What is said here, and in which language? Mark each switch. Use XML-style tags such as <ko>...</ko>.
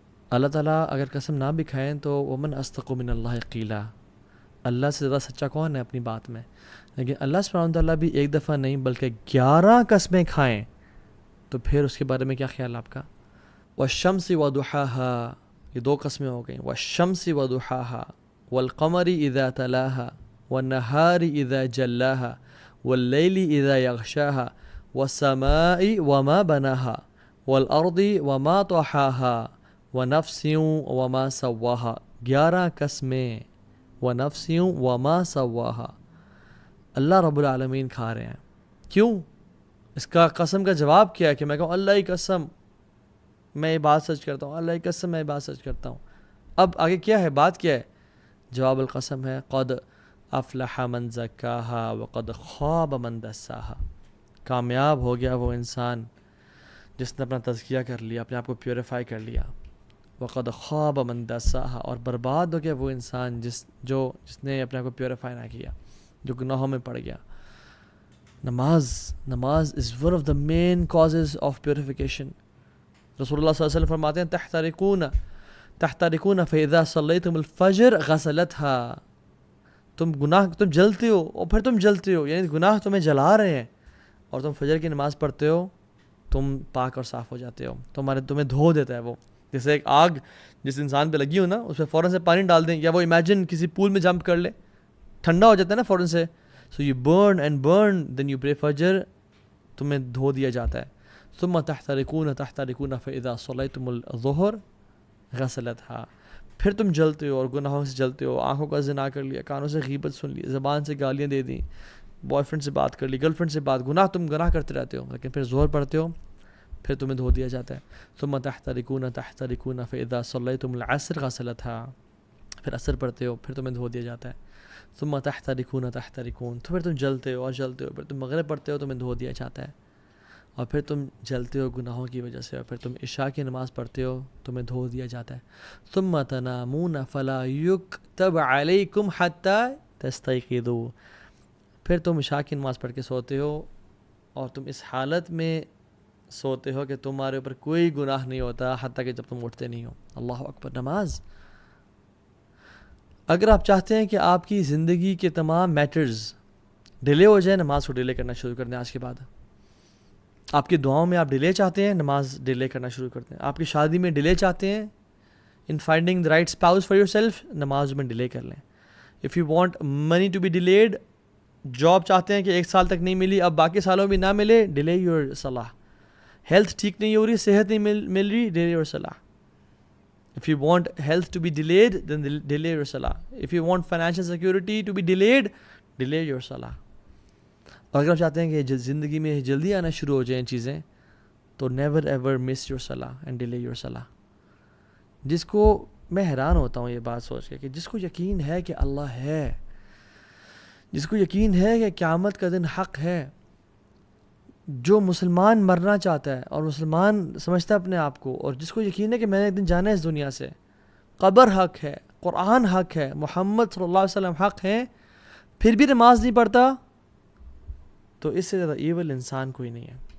<ur>اللہ تعالیٰ اگر قسم نہ بھی کھائیں تو</ur> <ar>ومن اصدق من اللہ قیلا،</ar> <ur>اللہ سے زیادہ سچا کون ہے اپنی بات میں؟ لیکن اللہ سبحانہ وتعالیٰ بھی ایک دفعہ نہیں بلکہ 11 قسمیں کھائیں تو پھر اس کے بارے میں کیا خیال آپ کا؟</ur> <ar>والشمس وضحاها،</ar> <ur>یہ 2 قسمیں ہو گئیں.</ur> <ar>والشمس وضحاها والقمر اذا تلاها والنهار اذا جلاها واللیل اذا یغشاها والسماء وما بناها والارض وما طحاها ونفس وما سواها.</ar> <ur>11 قسمیں،</ur> <ar>ونفس وما سواها.</ar> <ur>اللہ رب العالمین کھا رہے ہیں. کیوں؟ اس کا قسم کا جواب کیا ہے کہ میں کہوں اللہ کی قسم میں یہ بات سچ کرتا ہوں، اللہ کی قسم میں یہ بات سچ کرتا ہوں. اب آگے کیا ہے، بات کیا ہے؟ جواب القسم ہے</ur> <ar>قد افلح من زکاها وقد خاب من دساها.</ar> <ur>کامیاب ہو گیا وہ انسان جس نے اپنا تزکیہ کر لیا، اپنے آپ کو پیوریفائی کر لیا.</ur> <ar>وقد خاب من دساها،</ar> <ur>اور برباد ہو گیا وہ انسان جس نے اپنے آپ کو پیوریفائی نہ کیا، جو گناہوں میں پڑ گیا.</ur> <en>Namaz is one of the main causes of purification.</en> <ur>رسول اللہ صلی اللہ علیہ وسلم فرماتے ہیں</ur> <ar>تحترقون فإذا صلیتم الفجر غسلتها.</ar> <ur>تم جلتے ہو اور پھر تم جلتے ہو، یعنی گناہ تمہیں جلا رہے ہیں، اور تم فجر کی نماز پڑھتے ہو، تم پاک اور صاف ہو جاتے ہو، تمہیں دھو دیتا ہے وہ. جیسے ایک آگ جس انسان پہ لگی ہو نا، اس پہ فوراً سے پانی ڈال دیں، یا وہ امیجن کسی پول میں جمپ کر لے، ٹھنڈا ہو جاتا ہے نا فوراً سے.</ur> <en>so you burn and burn then you pray fajr,</en> <ur>تمہیں دھو دیا جاتا ہے.</ur> <ar>ثم تحترقون فإذا صلیتم الظہر غسلتها.</ar> <ur>پھر تم جلتے ہو اور گناہوں سے جلتے ہو، آنکھوں کا زنا کر لیا، کانوں سے غیبت سن لی، زبان سے گالیاں دے دیں، بوائے فرینڈ سے بات کر لی، گرل فرینڈ سے بات، گناہ کرتے رہتے ہو، لیکن پھر ظہر پڑھتے ہو، پھر تمہیں دھو دیا جاتا ہے.</ur> <ar>ثم تحترقون فإذا صلیتم العصر غسلتها.</ar> <ur>پھر عصر پڑھتے ہو، پھر تمہیں دھو دیا جاتا ہے.</ur> <ar>ثم تحترقون</ar> <ur>تو پھر تم جلتے ہو اور جلتے ہو، پھر تم مغرب پڑھتے ہو، تمہیں دھو دیا جاتا ہے، اور پھر تم جلتے ہو گناہوں کی وجہ سے، اور پھر تم عشاء کی نماز پڑھتے ہو، تمہیں دھو دیا جاتا ہے.</ur> <ar>ثم تنامون فلا یکتب علیکم حتی تستیقظوا.</ar> <ur>پھر تم عشاء کی نماز پڑھ کے سوتے ہو، اور تم اس حالت میں سوتے ہو کہ تمہارے اوپر کوئی گناہ نہیں ہوتا حتیٰ کہ جب تم اٹھتے نہیں ہو. اللہ اکبر. نماز، اگر آپ چاہتے ہیں کہ آپ کی زندگی کے تمام میٹرز ڈیلے ہو جائیں، نماز کو ڈیلے کرنا شروع کر دیں آج کے بعد. آپ کی دعاؤں میں آپ ڈیلے چاہتے ہیں، نماز ڈیلے کرنا شروع کر دیں. آپ کی شادی میں ڈیلے چاہتے ہیں،</ur> <en>in finding the right spouse for yourself,</en> <ur>نماز میں ڈیلے کر لیں.</ur> <en>if you want money to be delayed,</en> <ur>job چاہتے ہیں کہ 1 سال تک نہیں ملی، اب باقی سالوں میں نہ ملے،</ur> <en>Delay your salah.</en> <ur>ہیلتھ ٹھیک نہیں ہو رہی، صحت نہیں مل رہی،</ur> <en>Delay your salah. If you want health to be delayed, then delay your salah. If you want financial security to be delayed, delay your salah.</en> <ur>اور اگر آپ چاہتے ہیں کہ زندگی میں جلدی آنا شروع ہو جائیں چیزیں، تو</ur> <en>never ever miss your salah</en> <ur>and delay your salah. جس کو میں حیران ہوتا ہوں یہ بات سوچ کے کہ جس کو یقین ہے کہ اللہ ہے، جس کو یقین ہے کہ قیامت کا دن حق ہے، جو مسلمان مرنا چاہتا ہے اور مسلمان سمجھتا ہے اپنے آپ کو، اور جس کو یقین ہے کہ میں نے ایک دن جانا ہے اس دنیا سے، قبر حق ہے، قرآن حق ہے، محمد صلی اللہ علیہ وسلم حق ہے، پھر بھی نماز نہیں پڑھتا، تو اس سے زیادہ ایول انسان کوئی نہیں ہے.</ur>